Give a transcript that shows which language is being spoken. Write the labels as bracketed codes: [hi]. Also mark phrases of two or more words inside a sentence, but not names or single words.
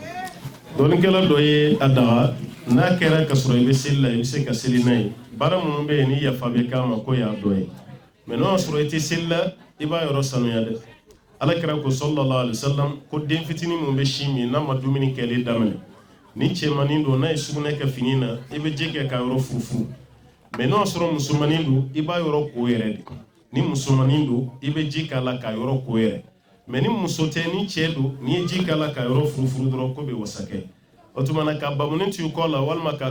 [bm] dɔɔninkɛla dɔ ye a daga n'a kɛra ka sɔrɔ i bɛ seli la i bɛ se ka seli n'a ye baara minnu bɛ yen ni yafa bɛ k'a ma ko y'a dɔ ye mais n'o y'a sɔrɔ i tɛ seli la i b'a yɔrɔ sanuya dɛ ala kira ko [ar] صلى الله عليه وسلم [bm] ko den fitinin min bɛ sin min n'a ma dumuni kɛli daminɛ ni cɛmanin don n'a ye sugunɛ kɛ fini na i bɛ ji kɛ k'a yɔrɔ furufuru mais n'o y'a sɔrɔ musomanin don i b'a yɔrɔ ko yɛrɛ de ni musomanin don i bɛ ji k'a la k'a yɔrɔ ko yɛrɛ mais ni muso tɛ ni cɛ don n'i ye ji k'a la k'a yɔrɔ furufuru dɔrɔn ko bɛ wasa kɛ o tuma na ka bamunin to i kɔ la walima k'a